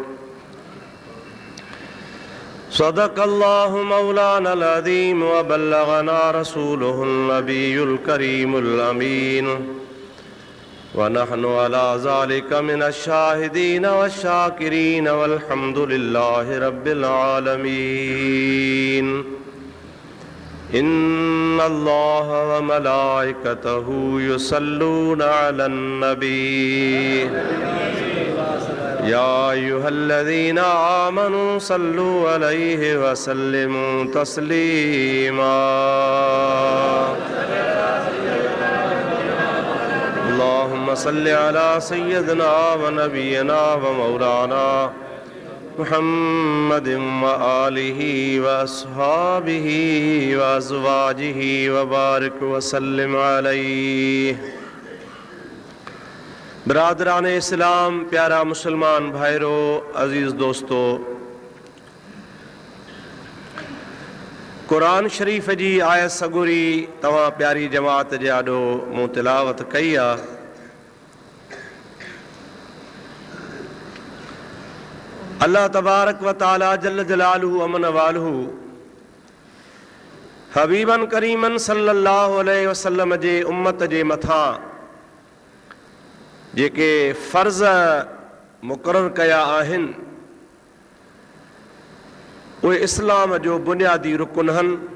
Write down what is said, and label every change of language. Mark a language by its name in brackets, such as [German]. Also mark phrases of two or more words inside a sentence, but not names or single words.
[Arabic] صدق الله مولانا العظيم وبلغنا رسوله النبي الكريم الأمين ونحن على ذلك من الشاهدين والشاكرين والحمد لله رب العالمين. إن الله وملائكته يصلون على النبي يا أيها الذين آمنوا صلوا عليه وسلموا تسليما. اللهم صل على سيدنا ونبينا ومولانا محمد وآله وأصحابه وأزواجه وبارك وسلم عليه. [Urdu] برادران اسلام, [Sindhi] प्यारा मुसलमान भाइरो, [Urdu] عزیز دوستوں, [Sindhi] कुरान शरीफ़ जी आयत सगुरी तव्हां प्यारी जमात जे आॾो मूं तिलावत कई आहे। [Arabic] الله تبارك وتعالى جل جلاله عم نواله [Sindhi] हबीबन करीमन [Arabic] صلى الله عليه وسلم [Sindhi] जे उम्मत जे मथां जेके फ़र्ज़ मुक़ररु कया आहिनि उहे इस्लाम जो बुनियादी रुकुन आहिनि।